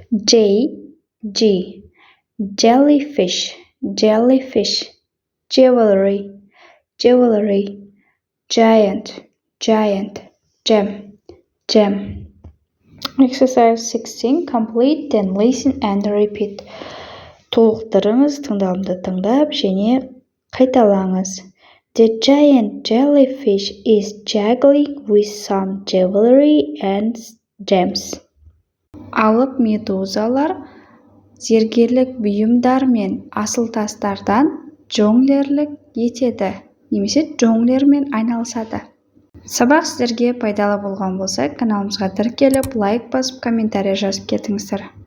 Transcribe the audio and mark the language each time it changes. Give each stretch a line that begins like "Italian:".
English: J, G, Jellyfish, Jellyfish, Jewelry, Jewelry, Giant, Giant, Gem, Gem. Exercise 16. Complete, then listen and repeat.
Kazakh: Толықтырыңыз, тыңдалымды тыңдап және қайталаңыз.
English: The giant jellyfish is juggling with some jewelry and gems.
Kazakh: Алып медузалар зергерлік бұйымдар мен асыл тастардан жонглерлік етеді, немесе жонглермен айналысады. Сабақ сіздерге пайдалы болған болса, каналымызға тіркеліп, лайк басып, комментарий жазып кетіңіздер.